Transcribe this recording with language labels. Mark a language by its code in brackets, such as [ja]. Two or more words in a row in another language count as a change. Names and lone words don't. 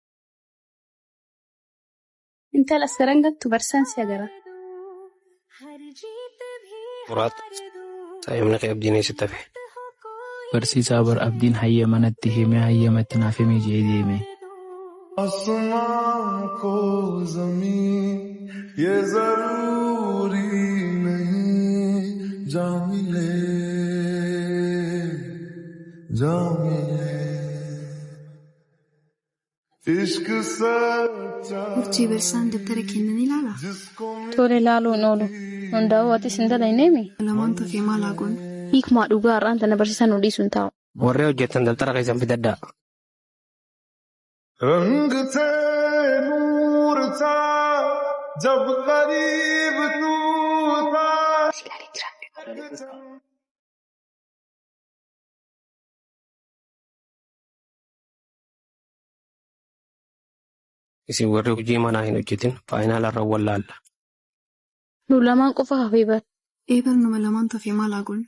[om] Intala sarangattu barsiisaan si agara. Muraad saayimni kee abdiin eessitti hafe. Barsiisaa bar abdiin hayyamanatti himee hayyamatti naaf himee jee deeme. [hi] आसमां को ज़मीन ये ज़रूरी नहीं जा मिले इश्क सच्चा [om] Murtii barsaan dabtara kennan ilaala. Tole ilaaluun oolu. Hundaa'uu ati sin dalayneemi. Lamaan tafee maal haguun? Hiikmaa dhugaa har'aan tana barsiisan nu dhiisuun taa'u. Warree hojjetan dabtara keessan fidaddaa. [hi] रंग थे नूर था जब करीब तू था [om] Isin warri hojii manaa hin hojjetin faayinaalarra wallaalla. Nu lamaan qofa hafee bar. Eebar nama lamaan tafee maal haguun?